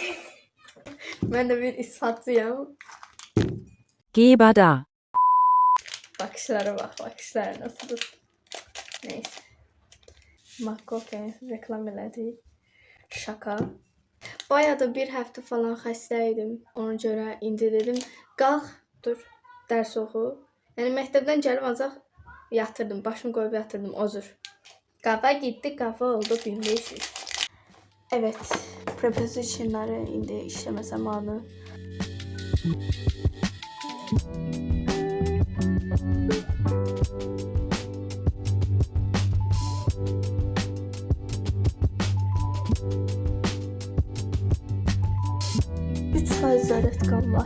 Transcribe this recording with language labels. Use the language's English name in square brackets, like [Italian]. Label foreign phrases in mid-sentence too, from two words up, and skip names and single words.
[Turkish] Ben de bir ispatçıyım. Geber da. Bakışlara bak, bakışlara nasıl? [Azerbaijani] Neyse. McCoy reklam elədi. Şaka. Bayağı da bir həftə falan xəstəydim. Ona görə indi dedim, qalx, dur, dərs oxu. Yəni məktəbdən gəlib ancaq yatırdım, başımı qoyub yatırdım, ozur. [Turkish] Qafa gitti, qafa oldu 1500. [Azerbaijani] Evet, prepositionları indi işləmə zamanı. [Turkish] Üç faiz öğretmen var.